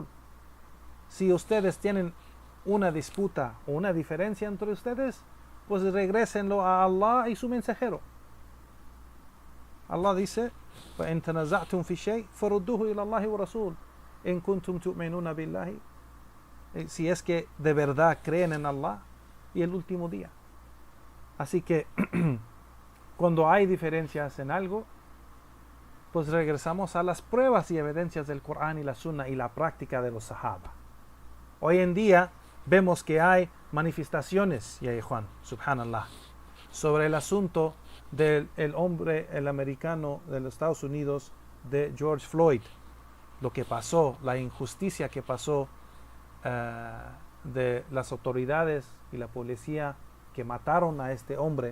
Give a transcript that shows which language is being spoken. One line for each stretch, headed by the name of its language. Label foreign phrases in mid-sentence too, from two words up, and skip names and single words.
Spanish: Si ustedes tienen una disputa o una diferencia entre ustedes, pues regrésenlo a Allah y su mensajero. Allah dice,
Arabic: وَإِن تَنَزَعْتُمْ فِي شَيْءٍ فَرُدُّوهُ إِلَى اللَّهِ وَرَسُولِهِ إِن كُنتُمْ تُؤْمِنُونَ بِاللَّهِ.
Spanish: Si es que de verdad creen en Allah y el último día. Así que cuando hay diferencias en algo, pues regresamos a las pruebas y evidencias del Corán y la Sunna y la práctica de los Sahaba. Hoy en día vemos que hay manifestaciones, ya Juan, subhanallah, sobre el asunto del hombre, el americano de los Estados Unidos, de George Floyd, lo que pasó, la injusticia que pasó de las autoridades y la policía que mataron a este hombre.